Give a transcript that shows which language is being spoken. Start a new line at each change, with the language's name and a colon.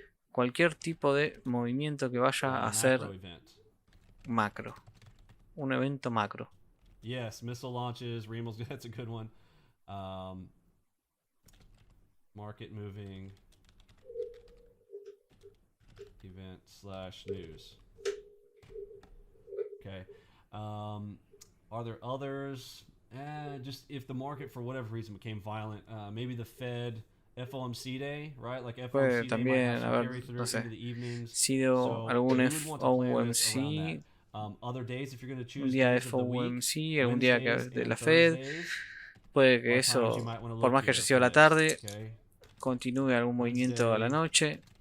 Spanish: Cualquier tipo de movimiento que vaya a ser macro. Un evento macro.
English: Yes, missile launches, Riemels, that's a good one. Market moving event / news. Okay. Are there others? Just if the market for whatever reason became violent, maybe the Fed FOMC day, right? Like FOMC
Spanish: también, a ver, no sé, sido algún FOMC. Un día de FOMC, algún día de la Fed. Puede que eso, por más que haya sido a la tarde, continúe algún movimiento a la noche.